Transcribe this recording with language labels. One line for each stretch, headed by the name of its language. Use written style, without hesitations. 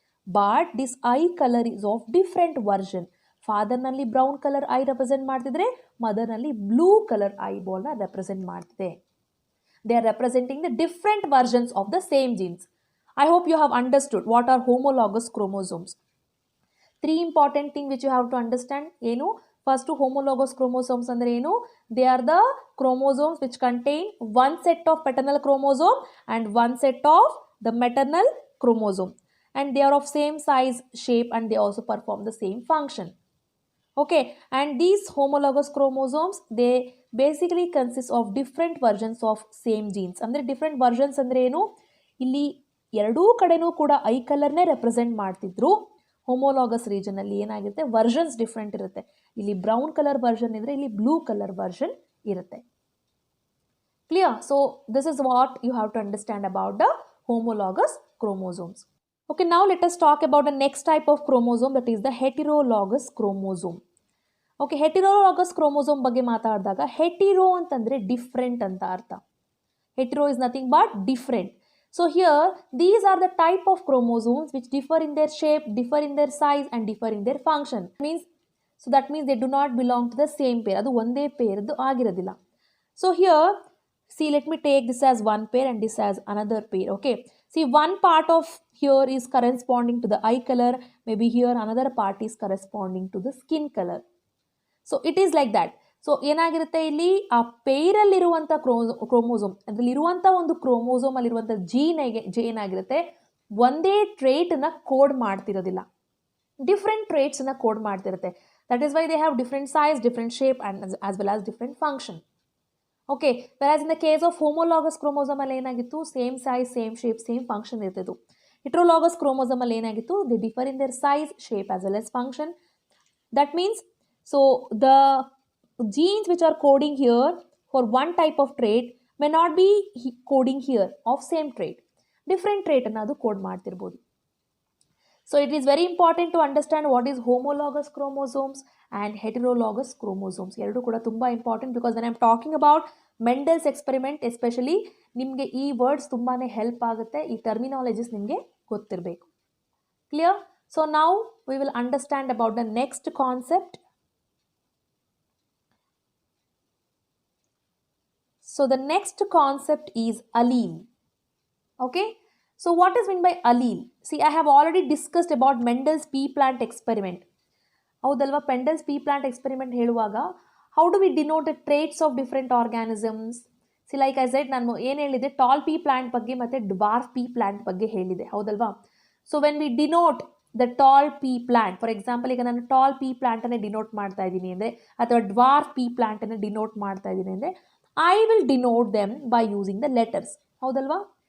English: But this eye colour is of different version.
Kannada: ಫಾದರ್ನಲ್ಲಿ brown colour I represent ಮಾಡ್ತಿದ್ರೆ ಮದರ್ನಲ್ಲಿ blue colour I ಬಾಲ್ನ represent ಮಾಡ್ತಿದೆ.
English: They are representing the different versions of the same genes. I hope you have understood what are homologous chromosomes. 3 important thing which you have to understand.
Kannada: ಏನು? First homologous chromosomes ಅಂದರೆ ಏನು?
English: They are the chromosomes which contain 1 set of paternal chromosome and 1 set of the maternal chromosome, and they are of same size, shape, and they also perform the same function. Okay, and these homologous chromosomes, they basically consist of different versions of same genes.
Kannada: ಅಂದರೆ different versions ಅಂದರೆ ಏನು? ಇಲ್ಲಿ ಎರಡೂ ಕಡೆನೂ ಕೂಡ I ಕಲರ್ನೇ represent ಮಾಡ್ತಿದ್ರು. Homologous ರೀಜನಲ್ಲಿ ಏನಾಗಿರುತ್ತೆ, versions different ಇರುತ್ತೆ. ಇಲ್ಲಿ ಬ್ರೌನ್ ಕಲರ್ ವರ್ಷನ್ ಇದ್ರೆ ಇಲ್ಲಿ ಬ್ಲೂ ಕಲರ್ ವರ್ಷನ್ ಇರುತ್ತೆ.
English: Clear? So this is what you have to understand about the homologous chromosomes. Okay, now let us talk about the next type of chromosome, that is the heterologous chromosome.
Kannada: Okay, heterologous chromosome ಬಗ್ಗೆ ಮಾತಾಡಿದಾಗ ಹೆಟಿರೋ ಅಂತಂದ್ರೆ different ಅಂತ ಅರ್ಥ.
English: Hetero is nothing but different. So here these are the type of chromosomes which differ in their shape, differ in their size, and differ in their function. That means they do not belong to the same pair.
Kannada: ಅದು ಒಂದೇ ಪೇರ್ದು ಆಗಿರೋದಿಲ್ಲ.
English: So here, see, let me take this as one pair and this as another pair. Okay, see, one part of here is corresponding to the eye color, maybe here another part is corresponding to the skin color. So it is like that.
Kannada: So ಏನಾಗಿರುತ್ತೆ, ಇಲ್ಲಿ ಆ ಪೇರಲ್ಲಿರುವಂಥ chromosome, ಅದರಲ್ಲಿರುವಂಥ ಒಂದು ಕ್ರೋಮೋಸೋಮಲ್ಲಿರುವಂಥ ಜೀನಿಗೆ ಏನಾಗಿರುತ್ತೆ, ಒಂದೇ ಟ್ರೇಟನ್ನು code ಮಾಡ್ತಿರೋದಿಲ್ಲ, different ಟ್ರೇಟ್ಸನ್ನು code ಮಾಡ್ತಿರುತ್ತೆ.
English: That is why they have different size, different shape, and as well as different function. Okay, whereas in the case of homologous chromosome
Kannada: ಅಲ್ಲಿ ಏನಾಗಿತ್ತು, same size, same shape, same function ಇರ್ತಿತ್ತು.
English: Heterologous chromosome
Kannada: ಅಲ್ಲಿ ಏನಾಗಿತ್ತು,
English: they differ in their size, shape as well as function. That means, so the genes which are coding here for one type of trait may not be coding here of same trait.
Kannada: Different trait ಅನ್ನೋದು code ಮಾಡ್ತಿರ್ಬೋದು.
English: So it is very important to understand what is homologous chromosomes and heterologous chromosomes.
Kannada: ಎರಡು ಕೂಡ ತುಂಬ important,
English: because when I am talking about Mendel's experiment especially,
Kannada: ನಿಮಗೆ ಈ words ತುಂಬಾ help ಆಗುತ್ತೆ. ಈ terminologies ನಿಮಗೆ ಗೊತ್ತಿರಬೇಕು. Clear?
English: So now we will understand about the next concept. So the next concept is allele. Okay? So what is meant by allele? See, I have already discussed about Mendel's pea plant experiment.
Kannada: ಹೌದಲ್ವಾ,
English: Mendel's pea plant experiment ಹೇಳುವಾಗ how do we denote the traits of different organisms? See like I said,
Kannada: ನಾನು ಏನು ಹೇಳಿದೆ, tall ಪೀ plant ಬಗ್ಗೆ ಮತ್ತು dwarf ಪೀ plant ಬಗ್ಗೆ ಹೇಳಿದೆ, ಹೌದಲ್ವಾ?
English: so when we denote the tall pea plant,
Kannada: for example ಈಗ ನಾನು ಟಾಲ್ ಪೀ ಪ್ಲಾಂಟನ್ನೇ ಡಿನೋಟ್ ಮಾಡ್ತಾ ಇದ್ದೀನಿ ಅಂದರೆ, ಅಥವಾ ಡ್ವಾರ್ಫ್ ಪೀ ಪ್ಲಾಂಟನ್ನು ಡಿನೋಟ್ ಮಾಡ್ತಾ ಇದ್ದೀನಿ ಅಂದರೆ,
English: I will denote them by using the letters,
Kannada: ಹೌದಲ್ವಾ?